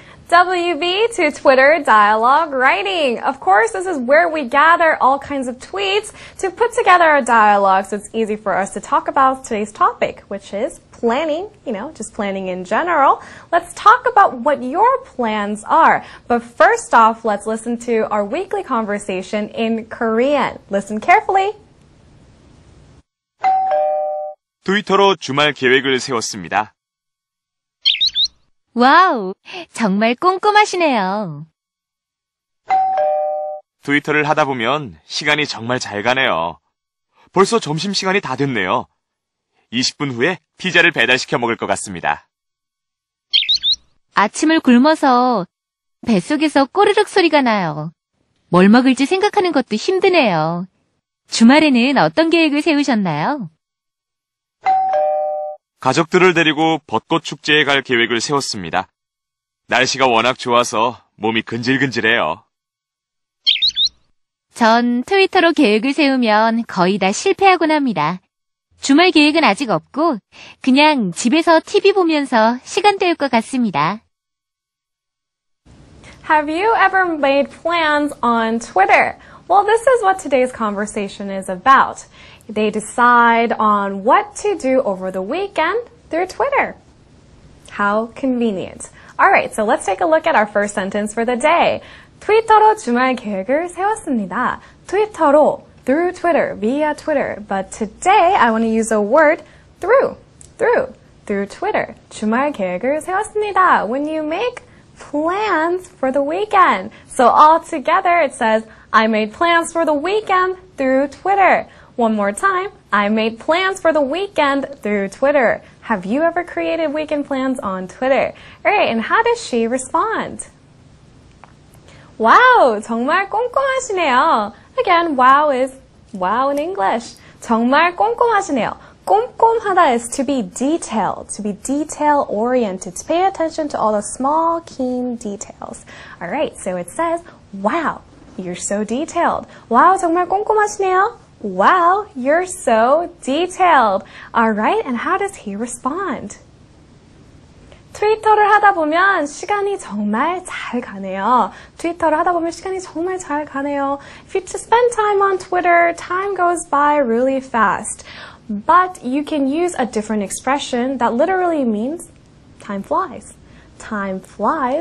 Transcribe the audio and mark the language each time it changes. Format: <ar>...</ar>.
<en>WB to Twitter dialogue writing. Of course, this is where we gather all kinds of tweets to put together a dialogue so it's easy for us to talk about today's topic, which is planning, just planning in general. Let's talk about what your plans are. But first off, let's listen to our weekly conversation in Korean. Listen carefully.</en> <ko>트위터로 주말 계획을 세웠습니다. 와우, 정말 꼼꼼하시네요. 트위터를 하다 보면 시간이 정말 잘 가네요. 벌써 점심시간이 다 됐네요. 20분 후에 피자를 배달시켜 먹을 것 같습니다. 아침을 굶어서 뱃속에서 꼬르륵 소리가 나요. 뭘 먹을지 생각하는 것도 힘드네요. 주말에는 어떤 계획을 세우셨나요? 가족들을 데리고 벚꽃 축제에 갈 계획을 세웠습니다. 날씨가 워낙 좋아서 몸이 근질근질해요. 전 트위터로 계획을 세우면 거의 다 실패하곤 합니다. 주말 계획은 아직 없고 그냥 집에서 TV 보면서 시간 때울 것 같습니다.</ko> <en>Have you ever made plans on Twitter? Well, this is what today's conversation is about. They decide on what to do over the weekend through Twitter. How convenient. All right, so let's take a look at our first sentence for the day.</en> <ko>트위터로 주말 계획을 세웠습니다. 트위터로</ko> <en>through Twitter, via Twitter. But today I want to use a word through Twitter.</en> <ko>주말 계획을 세웠습니다.</ko> <en>When you make plans for the weekend. So all together it says, I made plans for the weekend through Twitter. One more time, I made plans for the weekend through Twitter. Have you ever created weekend plans on Twitter? Alright, and how does she respond?</en> <ko>Wow, 정말 꼼꼼하시네요.</ko> <en>Again, wow is wow in English.</en> <ko>정말 꼼꼼하시네요.</ko> <en>꼼꼼하다 is to be detail oriented, to pay attention to all the small, keen details. Alright, so it says, wow, you're so detailed.</en> <ko>Wow, 정말 꼼꼼하시네요.</ko> <en>Wow, you're so detailed. Alright, and how does he respond?</en> <ko>트위터를 하다 보면 시간이 정말 잘 가네요. 트위터를 하다 보면 시간이 정말 잘 가네요.</ko> <en>If you just spend time on Twitter, time goes by really fast. But you can use a different expression that literally means time flies. Time flies.</en>